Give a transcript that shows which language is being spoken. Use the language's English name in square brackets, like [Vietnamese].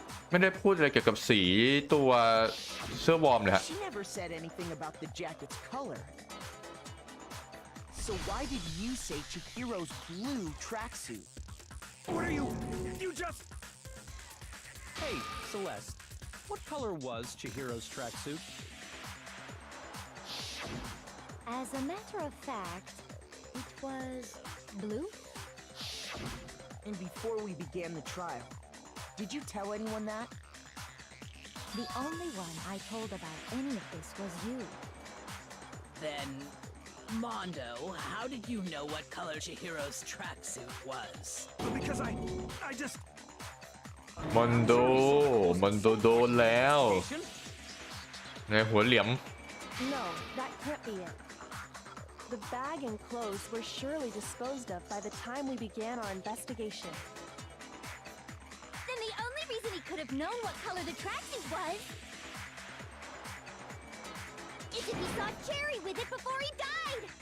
[Thai] ไม่ได้พูดอะไรเกี่ยวกับสีตัวเสื้อวอร์มเลยฮะ [English] She never said anything about the jacket's color. So why did you say Chihiro's blue tracksuit? What are you... You just... Hey, Celeste, what color was Chihiro's tracksuit? As a matter of fact, it was blue. And before we began the trial, did you tell anyone that? The only one I told about any of this was you. Then, Mondo, how did you know what color Chihiro's tracksuit was? Because I just... [Thai] มอนโดโดนแล้วในหัวเหลี่ยม [English] No, that can't be it. The bag and clothes were surely disposed of by the time we began our investigation. Then the only reason reason he could have known what color the tracksuit was is if he saw Cherry with it before he died.